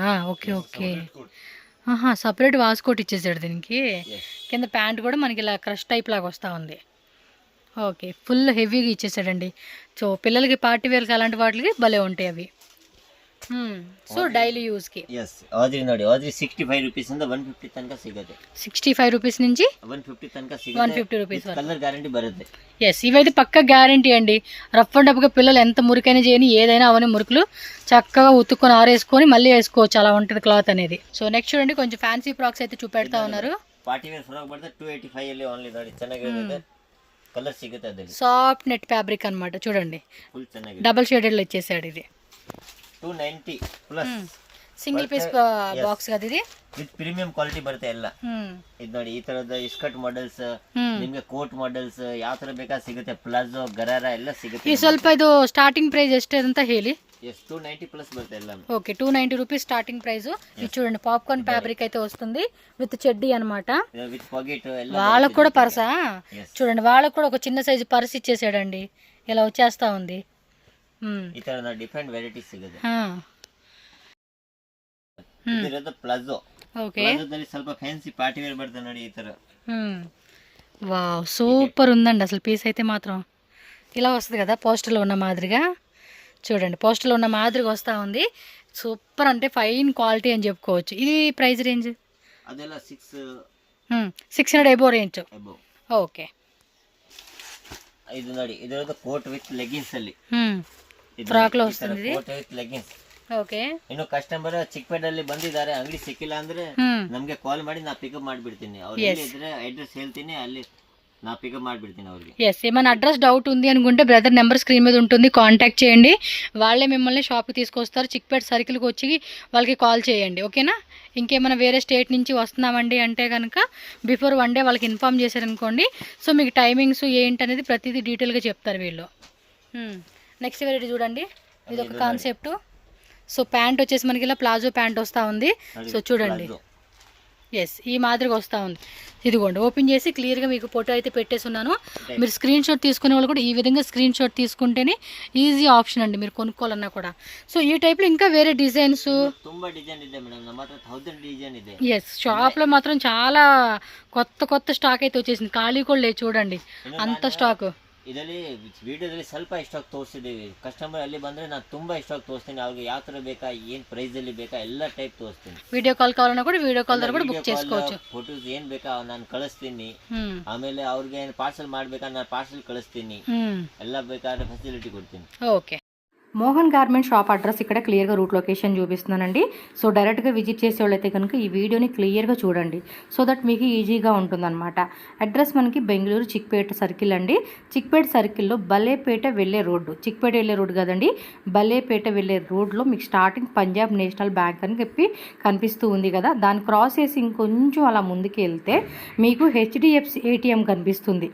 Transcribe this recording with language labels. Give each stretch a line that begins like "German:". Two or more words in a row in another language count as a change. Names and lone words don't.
English: okay okay, separate waistcoat
Telugu: ఇచ్చేసాడు దీనికి. కింద ప్యాంట్ కూడా మనకి ఇలా
English: crush type
Telugu: లాగా వస్తూ ఉంది. ఓకే, ఫుల్ హెవీగా ఇచ్చేసాడండి. సో పిల్లలకి
English: party wear
Telugu: అలాంటి వాటికి భలే ఉంటాయి అవి.
English: so daily use.
Kannada: ಎಸ್, ಆದ್ರಿ ನೋಡಿ, ಆದ್ರಿ 65 ರೂಪೀಸ್ ಇಂದ 150 ತನಕ ಸಿಗುತ್ತೆ.
Telugu: 65 రూపీస్ నుంచి
Kannada: 150 ತನಕ ಸಿಗುತ್ತೆ.
Telugu: 150 రూపీస్ వరకు
English: color guarantee
Kannada: బರುತ್ತೆ.
Telugu: ఎస్, ఇవైతే పక్క గ్యారంటీ అండి.
English: rough and tough
Telugu: పిల్లలు ఎంత మురికైనా చేయని, ఏదైనా అవన్నీ మురుకులు చక్కగా ఉతుక్కొని ఆరేసుకొని మళ్ళీ వేసుకోవచ్చు, అలా ఉంటుంది క్లాత్ అనేది.
English: so next
Telugu: చూడండి, కొంచెం
English: fancy frocks
Telugu: అయితే చూపెడతా ఉన్నారు.
English: party wear frock
Kannada: ಬರುತ್ತೆ 285 ಅಲ್ಲಿ ಓನ್ಲಿ ನೋಡಿ. ಚೆನ್ನಾಗಿದೆ, కలర్ సిಗುತ್ತೆ ಅದರಲ್ಲಿ.
English: soft net fabric
Telugu: అన్నమాట. చూడండి,
Kannada: ఫుల్ ಚೆನ್ನಾಗಿದೆ.
English: double shaded
Telugu: ఇచ్చేసాడు. ఇది
Kannada: 290 ಪ್ಲಸ್
English: single piece box
Telugu: కదా ఇది.
English: with premium quality
Kannada: ಬರುತ್ತೆ ಎಲ್ಲ. ಇದು ನೋಡಿ, ಈ ತರದ
English: skirt models,
Kannada: ನಿಮಗೆ
English: coat models
Kannada: ಯಾವ ತರ ಬೇಕಾ ಸಿಗುತ್ತೆ. ಪ್ಲಾಜೋ, ಗರಾರಾ ಎಲ್ಲ ಸಿಗುತ್ತೆ. ಈ ಸ್ವಲ್ಪ ಇದು
English: starting price
Kannada: ಎಷ್ಟೇ ಅಂತ ಹೇಳಿ. ఎస్, 290 ప్లస్ బರುತ್ತೆ ಎಲ್ಲ.
English: okay, 290 rupees starting price.
Telugu: ఇది చూడండి,
English: popcorn fabric
Telugu: అయితే వస్తుంది విత్ చెడ్డీ అన్నమాట. విత్ పాకెట్. వాళ్ళకు కూడా పర్సా చూడండి, వాళ్ళకు కూడా ఒక చిన్న సైజు పర్స్ ఇచ్చేసాడండి. ఇలా వచ్చేస్తా ఉంది.
Kannada: ಈ ತರ
English: different varieties
Kannada: ಸಿಗುತ್ತೆ. ಇದಿರೋದು ಪ್ಲಾಜೋ.
Telugu: ఓకే,
Kannada: ಪ್ಲಾಜೋದಲ್ಲಿ ಸ್ವಲ್ಪ
English: fancy party wear
Kannada: ಬರುತ್ತೆ ನೋಡಿ ಈ ತರ.
English: wow, super
Telugu: ఉందండి అసలు. పీస్ అయితే మాత్రం ఇలా వస్తుంది కదా, పోస్టర్లో ఉన్న మాదిరిగా. చూడండి, పోస్టర్లో ఉన్న మాదిరిగా వస్తూ ఉంది. సూపర్ అంటే
English: fine quality
Telugu: అని చెప్పుకోవచ్చు. ఇది
English: price range
Kannada: ಅದೆಲ್ಲ
English: 600 above range. okay,
Kannada: ಇದು ನೋಡಿ, ಇದರದ್ದು
English: coat with leggings
Kannada: ಅಲ್ಲಿ
Telugu: ಫ್ರಾಕ್ లో వస్తుంది ఇది.
English: coat with leggings.
Telugu: ఓకే,
Kannada: ಇನ್ನು ಕಸ್ಟಮರ್ ಚಿಕ್ಕಪೇಟೆಯಲ್ಲಿ ಬಂದಿದ್ದಾರೆ, ಅಂಗಡಿ ಸಿಕ್ಕಿಲ್ಲ ಅಂದ್ರೆ ನಮ್ಗೆ ಕಾಲ್ ಮಾಡಿ ನಾ ಪಿಕಪ್ ಮಾಡಿಬಿಡ್ತೀನಿ. ಅವ್ರು ಎಲ್ಲಿ ಇದ್ರೆ ಅಡ್ರೆಸ್ ಹೇಳ್ತೀನಿ, ಅಲ್ಲಿ ನಾ ಪಿಕಪ್ ಮಾಡಿಬಿಡ್ತೀನಿ ಅವ್ರಿಗೆ.
Telugu: ఎస్, ఏమైనా
English: address doubt
Telugu: ఉంది అనుకుంటే బ్రదర్ నెంబర్ స్క్రీన్ మీద ఉంటుంది, కాంటాక్ట్ చేయండి. వాళ్ళే మిమ్మల్ని షాప్కి తీసుకొస్తారు. చిక్పేట సర్కిల్కి వచ్చి వాళ్ళకి కాల్ చేయండి, ఓకేనా. ఇంకేమైనా వేరే స్టేట్ నుంచి వస్తున్నామండి అంటే కనుక
English: before 1 day
Telugu: వాళ్ళకి ఇన్ఫామ్ చేశారనుకోండి. సో మీకు టైమింగ్స్ ఏంటి అనేది ప్రతిదీ డీటెయిల్గా చెప్తారు వీళ్ళు.
English: next variety
Telugu: చూడండి, ఇది ఒక కాన్సెప్ట్. సో ప్యాంట్ వచ్చేసి మనకి ఇలా
English: palazzo pant
Telugu: వస్తూ ఉంది. సో చూడండి, ఎస్ ఈ మాదిరిగా వస్తూ ఉంది. ఇదిగోండి, ఓపెన్ చేసి క్లియర్గా మీకు ఫోటో అయితే పెట్టేస్తున్నాను. మీరు
English: screen shot
Telugu: తీసుకునే వాళ్ళు కూడా ఈ విధంగా
English: screen shot
Telugu: తీసుకుంటేనే
English: easy option
Telugu: అండి మీరు కొనుక్కోవాలన్నా కూడా. సో ఈ టైప్లో ఇంకా వేరే డిజైన్స్
Kannada: ತುಂಬಾ ಡಿಸೈನ್ ಇದೆ ಮೇಡಮ್, ನಮ್ಮ ಹತ್ರ 1000 ಡಿಸೈನ್ ಇದೆ.
Telugu: ఎస్, షాప్లో మాత్రం చాలా కొత్త స్టాక్ అయితే వచ్చేసింది. ఖాళీ కూడా లేదు చూడండి, అంత స్టాక్.
Kannada: ಇದರಲ್ಲಿ ವಿಡಿಯೋದಲ್ಲಿ ಸ್ವಲ್ಪ ಸ್ಟಾಕ್ ತೋರಿಸಿದ್ದೀವಿ. ಕಸ್ಟಮರ್ ಅಲ್ಲಿ ಬಂದರೆ ನಾನು ತುಂಬ ಸ್ಟಾಕ್ ತೋರಿಸ್ತೀನಿ. ಅವ್ರಿಗೆ ಯಾವ ಥರ ಬೇಕಾ, ಏನು ಪ್ರೈಸಲ್ಲಿ ಬೇಕಾ ಎಲ್ಲ ಟೈಪ್ ತೋರಿಸ್ತೀನಿ.
English: video call
Telugu: కావాలన్నా కూడా
English: video call
Telugu: ద్వారా కూడా బుక్ చేసుకోవచ్చు.
Kannada: ಫೋಟೋಸ್ ಏನು ಬೇಕಾ ನಾನು ಕಳಿಸ್ತೀನಿ. ಆಮೇಲೆ ಅವ್ರಿಗೆ ಏನು ಪಾರ್ಸಲ್ ಮಾಡಬೇಕಾ ನಾನು ಪಾರ್ಸಲ್ ಕಳಿಸ್ತೀನಿ. ಎಲ್ಲ ಬೇಕಾದ್ರೆ ಫೆಸಿಲಿಟಿ ಕೊಡ್ತೀನಿ.
Telugu: ఓకే, మోహన్ గార్మెంట్ షాప్ అడ్రస్ ఇక్కడ క్లియర్గా
English: route location
Telugu: చూపిస్తున్నానండి. సో డైరెక్ట్గా విజిట్ చేసే వాళ్ళైతే కనుక ఈ వీడియోని క్లియర్గా చూడండి,
English: so that
Telugu: మీకు ఈజీగా ఉంటుందన్నమాట. అడ్రస్ మనకి బెంగళూరు చిక్పేట సర్కిల్ అండి. చిక్పేట సర్కిల్లో బలేపేట వెళ్ళే రోడ్డు, చిక్పేట వెళ్ళే రోడ్డు కదండి, బలేపేట వెళ్ళే రోడ్లో మీకు స్టార్టింగ్ పంజాబ్ నేషనల్ బ్యాంక్ అని చెప్పి కనిపిస్తూ ఉంది కదా, దాన్ని క్రాస్ చేసి ఇంకొంచెం అలా ముందుకు వెళ్తే మీకు హెచ్డిఎఫ్సి ఏటీఎం కనిపిస్తుంది.